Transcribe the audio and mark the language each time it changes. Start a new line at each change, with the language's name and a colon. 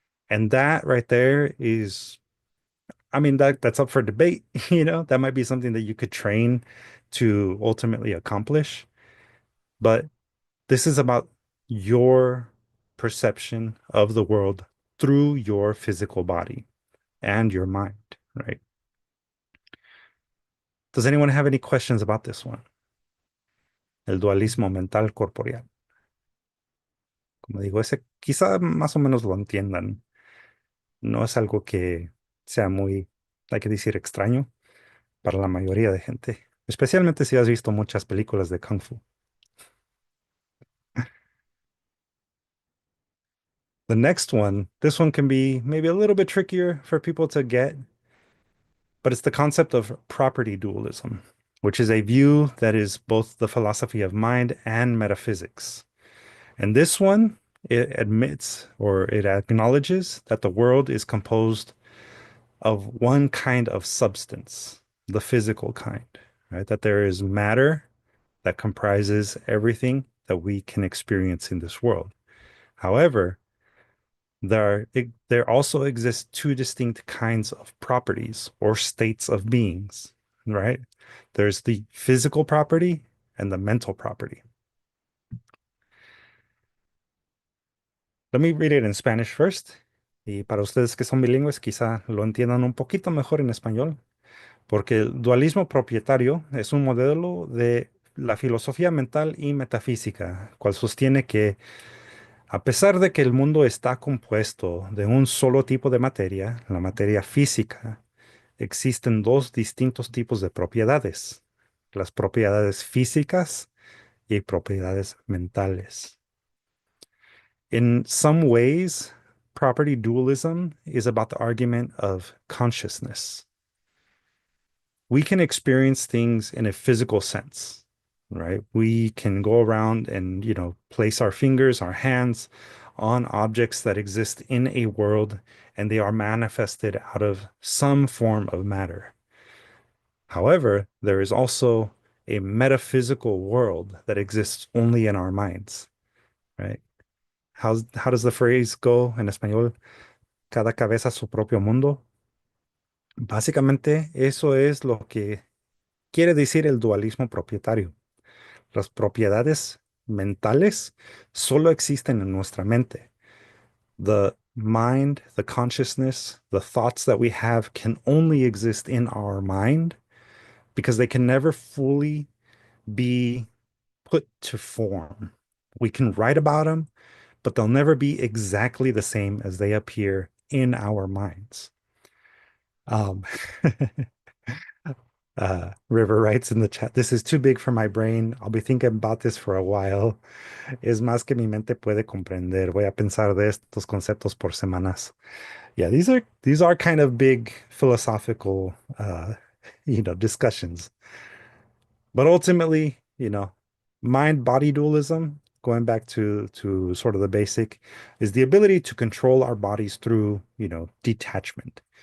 English: And that right there is, I mean, that's up for debate, that might be something that you could train to ultimately accomplish. But this is about your perception of the world through your physical body and your mind, right? Does anyone have any questions about this one?
Spanish: El dualismo mental corporeal. Como digo, ese quizá más o menos lo entiendan. No es algo que sea muy, hay que decir, extraño para la mayoría de gente, especialmente si has visto muchas películas de Kung Fu.
English: The next one, this one can be maybe a little bit trickier for people to get, but it's the concept of property dualism, which is a view that is both the philosophy of mind and metaphysics. And this one, it admits or it acknowledges that the world is composed of one kind of substance, the physical kind, right? That there is matter that comprises everything that we can experience in this world. However, there also exist two distinct kinds of properties or states of beings, right? There's the physical property and the mental property. Let me read it in Spanish first.
Spanish: Y para ustedes que son bilingües, quizá lo entiendan un poquito mejor en español, porque el dualismo propietario es un modelo de la filosofía mental y metafísica, cual sostiene que a pesar de que el mundo está compuesto de un solo tipo de materia, la materia física, existen dos distintos tipos de propiedades, las propiedades físicas y propiedades mentales.
English: In some ways, property dualism is about the argument of consciousness. We can experience things in a physical sense, right? We can go around and, place our fingers, our hands on objects that exist in a world, and they are manifested out of some form of matter. However, there is also a metaphysical world that exists only in our minds, right? How does the phrase go
Spanish: en español? Cada cabeza su propio mundo. Básicamente, eso es lo que quiere decir el dualismo propietario. Las propiedades mentales solo existen en nuestra mente.
English: The mind, the consciousness, the thoughts that we have can only exist in our mind because they can never fully be put to form. We can write about them, but they'll never be exactly the same as they appear in our minds. Um, River writes in the chat, this is too big for my brain. I'll be thinking about this for a while.
Spanish: Es más que mi mente puede comprender. Voy a pensar de estos conceptos por semanas.
English: Yeah, these are kind of big philosophical discussions. But ultimately, mind-body dualism, going back to sort of the basic, is the ability to control our bodies through, detachment.